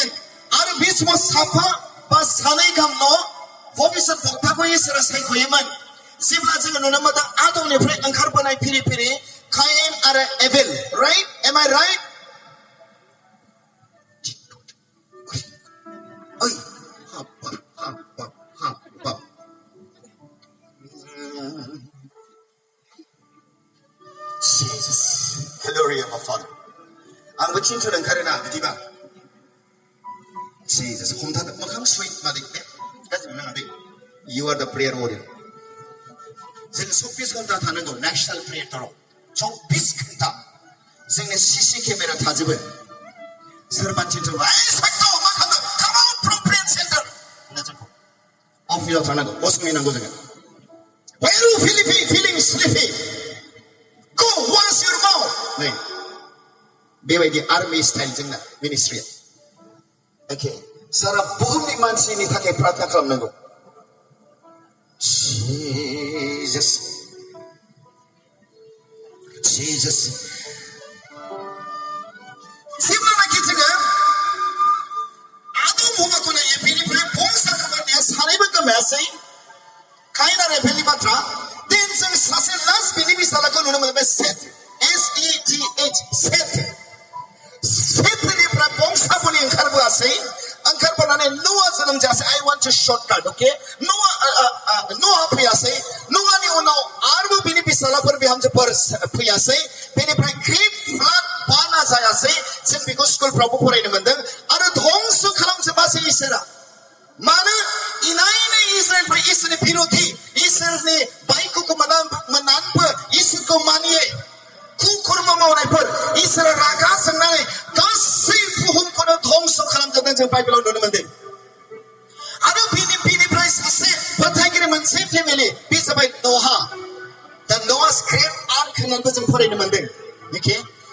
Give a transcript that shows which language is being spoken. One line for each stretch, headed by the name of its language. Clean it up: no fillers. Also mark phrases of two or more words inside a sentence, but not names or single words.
Bodo: आरो बे समाव साफा बा सानै गाहामल' भबिष्यत बक्ताखौ इसोरा सायख'योमोन जेब्ला जोङो नुनो मोनदों आदमनिफ्राय ओंखारबोनाय फिरि फिरि कायेन आरो एबेल
English: right am I right
Bodo: ओइ
English: Jesus glory of our Father
Bodo: आंबो थिनथ'नो ओंखारोना बिदिबा Jesus हमथादों मोखां सुइ मादै दे गाज्रि मोननाङा दै
English: You are the prayer warrior
Bodo: जों 24 घन्टा थानांगौ नेशनल प्रेयाराव 24 घन्टा जोंनि
English: CC camera
Bodo: थाजोबो सोरबा थिनथ'बा साक्थ' मा खालामदों
English: come on from prayer center
Bodo: होनना जोंखौ अफिसाव थानांगौ गसंहैनांगौ जोङो
English: Where are you feeling sleepy Go wash your mouth
Bodo: नै बेबायदि
English: army style
Bodo: जोंना मिनिस्ट्रिया ओके सारा बुहुमनि मानसिनि थाखाय प्रार्थना खालामनांगौ Jesus जेब्लानाखि जोङो आदम हौवाखौ नायो बेनिफ्राय बंसा खालामनाया सानैबो गोमायासै कायेन आरो एबेलनि बाथ्रा देन जों सासे लास्ट बिनि बिसालाखौ नुनो मोनो बे सेथ SETH सेथनिफ्राय बंसाबुलि ओंखारबोआसै ओंखारबोनानै न'आ जोनोम जायासै
English: I want to shortcut okay
Bodo: न'आ फैयासै न'आनि उनाव आरोबाव बिनि बिसालाफोर बिहामजोफोर फैयासै बेनिफ्राय ग्रेट फ्लाड बाना जायासै जों बेखौ स्कुलफ्रावबो फरायनो मोनदों आरो ध्वंस खालामजोबासै इसोरा मानो इनायनो इस्राएलफोरा इसोरनि बिरोधि इसोरनि बाइकखौ मोननानैबो इसोरखौ मानियै कुकर्म मावनायफोर इसोरा रागा जोंनानै गासै बुहुमखौनो ध्वंस खालामजोबदों जों बाइबेलाव नुनो मोनदों आरो बिनिफ्राय सासे फोथायगिरि मोनसे फेमिलि बे जाबाय न'हा दा न'आस
English: great ark
Bodo: होननानैबो जों फरायनो मोनदों ओके